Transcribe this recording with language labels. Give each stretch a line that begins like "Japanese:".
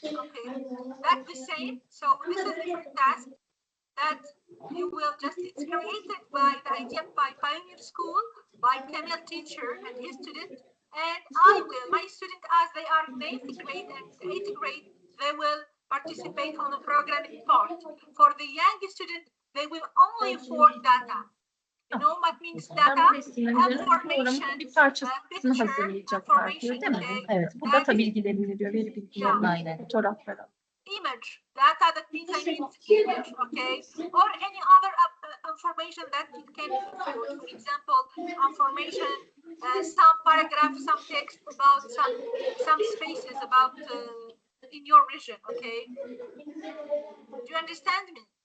English: Okay, that's the same. So this is the first task that you will just, it's created by the idea by Pioneer School, by Camille teacher and his student, and my student, as they are in 8th grade and 8th grade, they will participate on the programming part. For the young student, they will only afford data. You know what means data? Information,
Turkish: bir parçasını hazırlayacaklar diyor değil mi? Evet. Bu data bilgilerini diyor, veri bilgilerini, Aynen. fotoğrafları.
English: Image, data, that means I mean image, okay? Or any other information that it can afford. For example, information, some paragraph, some text about some spaces about in your region, okay? Do you understand me?